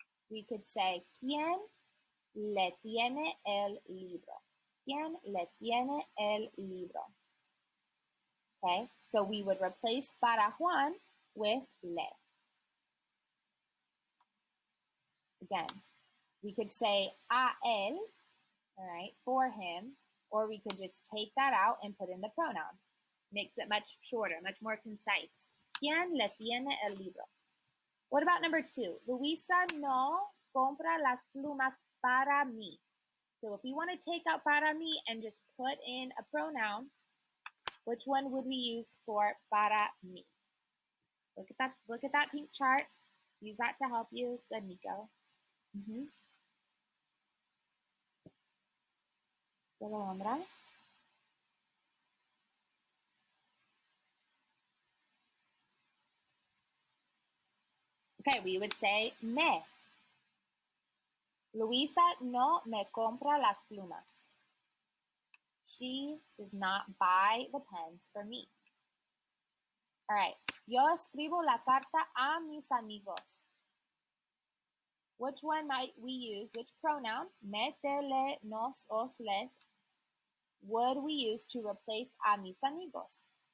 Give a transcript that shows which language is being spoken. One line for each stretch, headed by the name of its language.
Spanish: We could say, ¿quién le tiene el libro? ¿Quién le tiene el libro? Okay.
English: So we would replace
Spanish: para Juan
English: with le. Again, we could say
Spanish: a él,
English: all right, for him, or we could just take that out and put in the pronoun. Makes it much shorter, much more concise.
Spanish: ¿Quién le tiene el libro?
English: What about number 2?
Spanish: Luisa no compra las plumas para mí.
English: So if we want to take out
Spanish: para mí
English: and just put in a pronoun, which one would we use for para mí? Look at that pink chart. Use that to help you. Good, Nico. Alondra. Okay, we would say me.
Spanish: Luisa no me compra las plumas.
English: She does not buy the pens for me. All right.
Spanish: Yo escribo la carta a mis amigos.
English: Which one might we use? Which pronoun? Me, te, le, nos, os, les would we use to replace
Spanish: a mis amigos?